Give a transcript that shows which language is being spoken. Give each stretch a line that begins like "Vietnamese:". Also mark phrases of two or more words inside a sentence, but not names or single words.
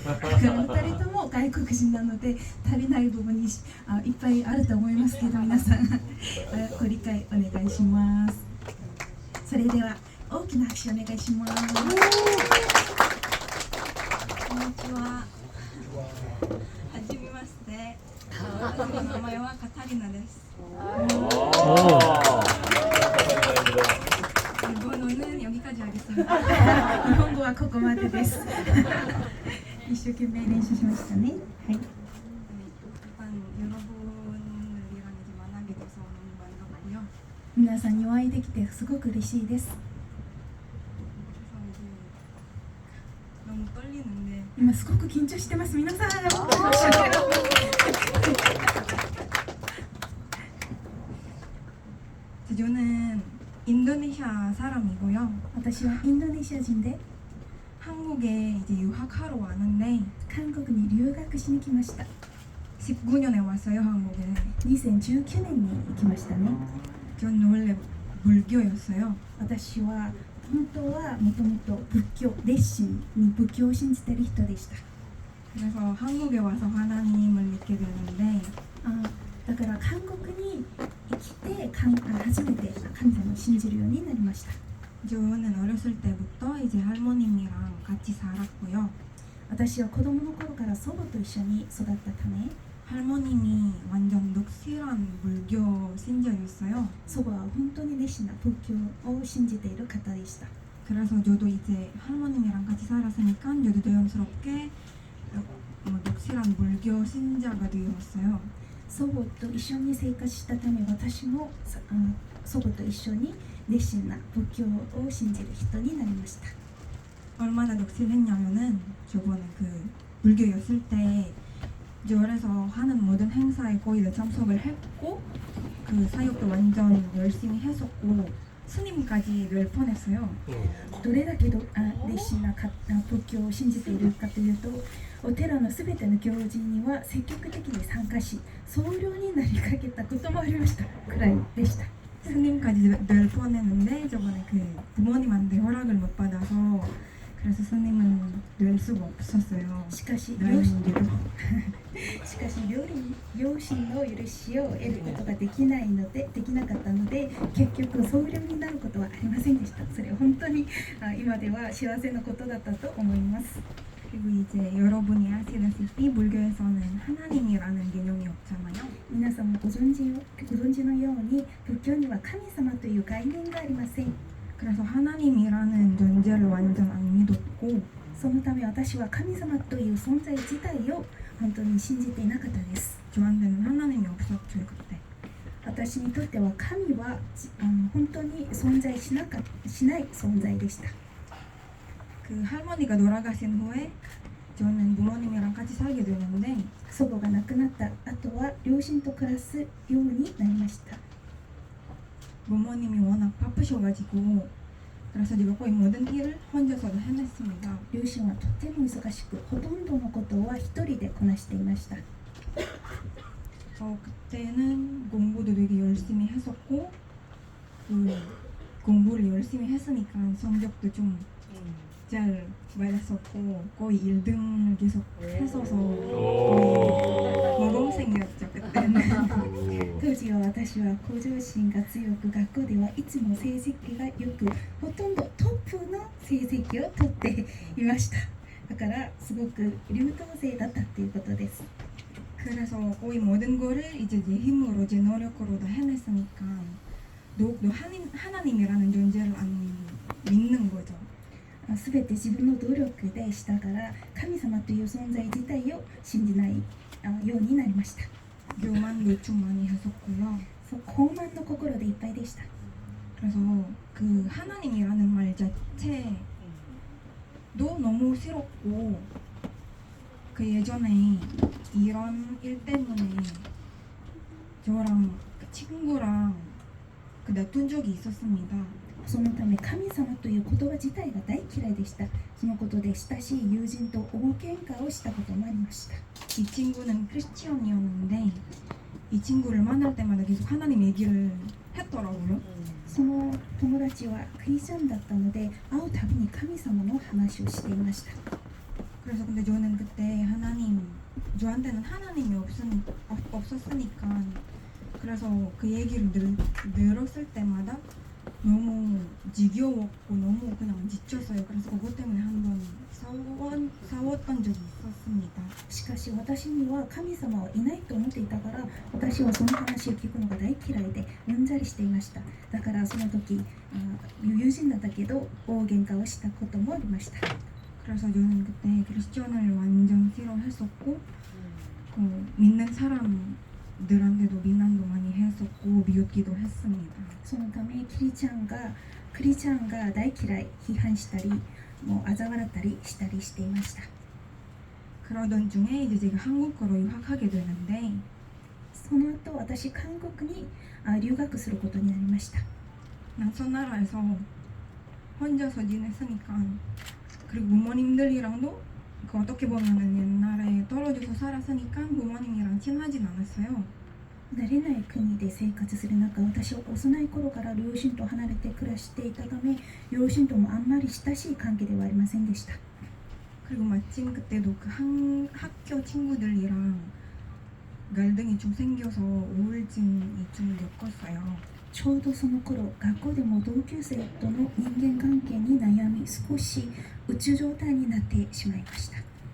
Japanese: だから2人とも外国人なので足りない部分にいっぱいあると思いますけど、皆さんご理解お願いします。それでは大きな拍手お願いします。こんにちは。はじめまして。私の名前はカタリナです。
Korean: 일본어는 여기까지 하겠습니다.
Japanese: 日本語はここまでです。一生懸命練習しましたね。はい。
Korean: 일단 여러분들이랑 이제 만나게 돼서 너무 반갑고요.
Japanese: 皆さんにお会いできてすごく嬉しいです。
Korean: 그래서 이제 너무 떨리는데
Japanese: 今すごく緊張してます。皆さん。
Korean: 저는 인도네시아 사람이고요.
Japanese: 私はインドネシア人で
Korean: 한국에 이제 유학하러 왔는데
Japanese: 韓国に留学しに来ました。
Korean: 19년에 왔어요, 한국에.
Japanese: 2019 年に行きましたね。
Korean: 저는 원래 불교였어요.
Japanese: 私は本当はもともと仏教、熱心に仏教を信じている人でした。
Korean: 그래서 한국에 와서 하나님을 믿게 되는데
Japanese: だから韓国に生きて初めて神様を信じるようになりました。
Korean: 저는 어렸을 때부터 이제 할머님이랑 같이 살았고요.
Japanese: 私は子供の頃から祖母と一緒に育ったため
Korean: 할머님이 완전 녹실한 불교 신자였어요.
Japanese: 祖母は本当に熱心な仏教を信じている方でした。
Korean: 그래서 저도 이제 할머님이랑 같이 살았으니까 저도 자연스럽게 녹실한 불교 신자가 되었어요.
Japanese: 祖母と一緒に生活したため私も祖母と一緒に熱心な仏教を信じる人になりました。
Korean: 얼마나 녹실했냐면은 저번에 그 불교였을 때 절에서 하는 모든 행사에 거의 다 참석을 했고 그 사역도 완전 열심히 했었고 스님까지 낼 뻔했어요.
Japanese: どれだけ熱心な仏教を信じているかというと、お寺のすべての行事には積極的に参加し、僧侶になりかけたこともありましたくらいでした。
Korean: 스님까지 낼 뻔했는데 저번에 그 부모님한테 허락을 못 받아서 그래서 스님은 낼 수가 없었어요.
Japanese: しかし
Korean: 나이로.
Japanese: 両親の許しを得ることができなかったので、結局僧侶になることはありませんでした。それは本当に今では幸せなことだったと思います。
Korean: 그리고 이제 여러분이 아시다시피 불교에서는 하나님이라는 개념이 없잖아요.
Japanese: 皆さんもご存知のように仏教には神様という概念がありません。
Korean: 그래서 하나님이라는 존재를 완전 안 믿었고
Japanese: そのため私は神様という存在自体を本当に信じていなかったです。
Korean: 저한테는 하나님이 없었죠 그때.
Japanese: 私にとっては神は本当に存在しない存在でした。
Korean: 그 할머니가 돌아가신 후에 저는 부모님이랑 같이 살게 되는데
Japanese: 祖母が亡くなった後は両親と暮らすようになりました。
Korean: 부모님이 워낙 바쁘셔가지고 그래서 제가 거의 모든 일을 혼자서 해냈습니다.
Japanese: 両親はとても忙しく、ほとんどのことは一人でこなしていました。
Korean: 그때는 공부도 되게 열심히 했었고 그 공부를 열심히 했으니까 성적도 좀 잘 받았었고 거의 1등을 계속 했어서 거의 모범생이었죠 그때는.
Japanese: 当時は私は向上心が強く、学校ではいつも成績が良く、ほとんどトップの成績を取っていました。だからすごく優等生だったっていうことです。
Korean: 그래서 거의 모든 거를 이제 내 힘으로 제 노력으로 다 해냈으니까 더욱더 하나님이라는 존재를 안 믿는 거죠.
Japanese: すべて自分の努力でしたから、神様という存在自体を信じないようになりました。
Korean: 교만도 좀 많이 했었고요.
Japanese: 傲慢の心でいっぱいでした。
Korean: 그래서 그 하나님이라는 말 자체도 너무 싫었고 그 예전에 이런 일 때문에 저랑 그 친구랑 그 다툰 적이 있었습니다.
Japanese: そのため神様という言葉自体が大嫌いでした。そのことで親しい友人と大喧嘩をしたこともありました。
Korean: 이 친구는 크리스티언이었는데 이 친구를 만날 때마다 계속 하나님 얘기를 했더라고요.
Japanese: その友達はクリスチャンだったので会うたびに神様の話をしていました。
Korean: 그래서 근데 저는 그때 하나님 저한테는 하나님이 없었으니까 그래서 그 얘기를 들었을 때마다 너무 지겨웠고 너무 그냥 지쳤어요. 그래서 그것 때문에 한번 싸웠던 적이 있었습니다.
Japanese: しかし私には神様はいないと思っていたから私はその話を聞くのが大嫌いでうんざりしていました。だからその時友人だったけど大喧嘩をしたこともありました。
Korean: 그래서 저는 그때 크리스천을 완전 싫어했었고 믿는 사람들한테도 비난도 많이 했었고 미웃기도 했습니다.
Japanese: そのためクリスチャンが大嫌い批判したりもう嘲笑ったりしたりしていました。
Korean: 그러던 중에 이제 제가 한국으로 유학하게 되는데
Japanese: その後私韓国に留学することになりました。
Korean: 낯선 나라에서 혼자서 지냈으니까 그리고 부모님들이랑도 그 어떻게 보면은 옛날에 떨어져서 살았으니까 부모님이랑 친하진 않았어요.
Japanese: 慣れない国で生活する中私は幼い頃から両親と離れて暮らしていたため両親ともあんまり親しい関係ではありませんでした。
Korean: 그리고 마침 그때도 그 학교 친구들이랑 갈등이 좀 생겨서 우울증이 좀 겪었어요.
Japanese: ちょうどその頃学校でも同級生との人間関係に悩み少しうつ状態になってしまいました。